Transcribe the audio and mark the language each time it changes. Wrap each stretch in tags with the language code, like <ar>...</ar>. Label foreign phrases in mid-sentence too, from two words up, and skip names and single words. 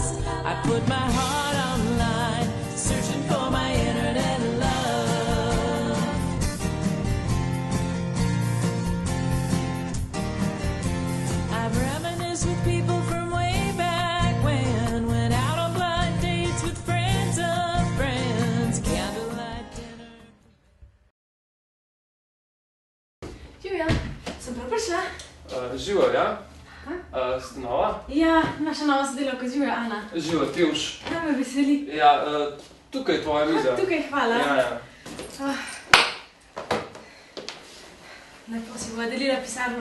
<en>I put my heart online, searching for my internet love. I've reminisced with people from way back when. Went out on blind dates with friends of friends. Candlelight dinner.</en> <sl>Živjo, sem prav prišla? Živo, ja? Ste nova? Ja, naša nova sodelavka, živjo, Ana. Živo, Tevš. Ja, me veseli. Ja, tukaj je tvoja miza. Tukaj, hvala. Ja, ja. Lepo si bova delila pisarno.</sl>